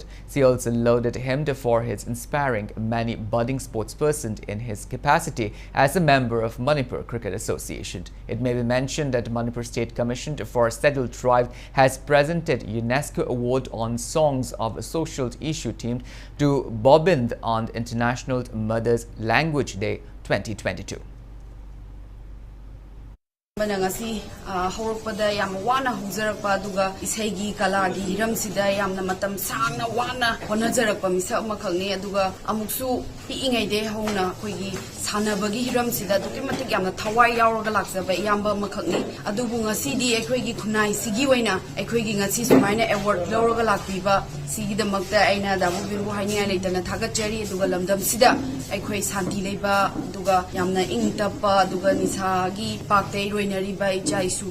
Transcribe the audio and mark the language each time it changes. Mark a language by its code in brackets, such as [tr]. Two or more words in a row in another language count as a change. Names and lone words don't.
[en] She also lauded him for his inspiring many budding sportspersons in his capacity as a member of Manipur Cricket Association. It may be mentioned that Manipur State Commission for Scheduled Tribe has presented UNESCO Award on Songs of a Social Issue themed to Bobind on International Mother's Language Day 2022. [mni] Ngasi hawrpada yam wana hungjarakpa aduga isaigi kalagi hiramsida yamna matam sangna wana honajarakpa misa makhangni aduga amuksu piingai de hongna khoigi sanabagi hiramsida duki matik yamna thawai yauraga lakjaba yamba makhangni adubu ngasi di ekhoigi khunai sigi waina ekhoigi ngasi sumaina award lauraga lakbiba sigi damakta aina damu biru haini aitana thagachari aduga lamdam sida ekhoi santi leiba aduga yamna ingtapa aduga nisagi paktei Manipur